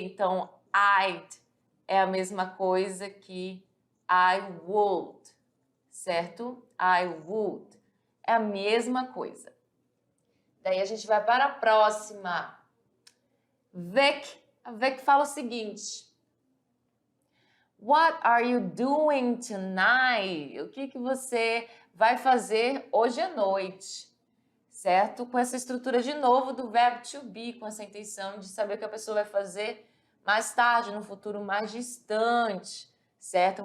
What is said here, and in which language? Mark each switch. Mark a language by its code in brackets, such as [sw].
[pt] Então, I'd é a mesma coisa que [en] I would, [pt] certo? [en] I would. [pt] É a mesma coisa. Daí a gente vai para a próxima. Vec. A Vec fala o seguinte. [en] What are you doing tonight? [pt] O que você vai fazer hoje à noite? Certo? Com essa estrutura de novo do verbo to be, com essa intenção de saber o que a pessoa vai fazer mais tarde, no futuro mais distante, certo?